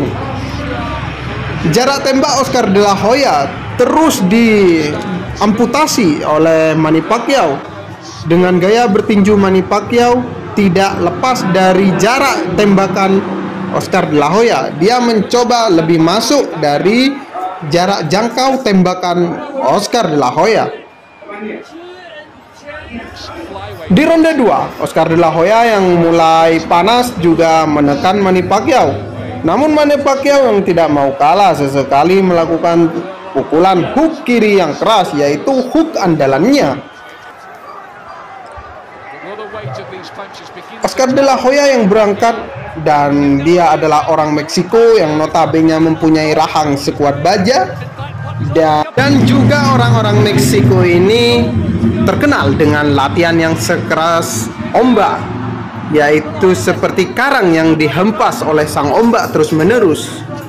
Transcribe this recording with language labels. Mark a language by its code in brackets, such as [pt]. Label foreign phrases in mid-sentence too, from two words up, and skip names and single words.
[id] Jarak tembak Oscar De La Hoya terus diamputasi oleh Manny Pacquiao. Dengan gaya bertinju Manny Pacquiao tidak lepas dari jarak tembakan Oscar De La Hoya. Dia mencoba lebih masuk dari jarak jangkau tembakan Oscar De La Hoya. Di ronde 2, Oscar De La Hoya yang mulai panas juga menekan Manny Pacquiao. Namun Manny Pacquiao yang tidak mau kalah sesekali melakukan pukulan hook kiri yang keras, yaitu hook andalannya. Oscar De La Hoya yang berangkat, dan dia adalah orang Meksiko yang notabene mempunyai rahang sekuat baja, dan juga orang-orang Meksiko ini terkenal dengan latihan yang sekeras ombak, yaitu seperti karang yang dihempas oleh sang ombak terus-menerus,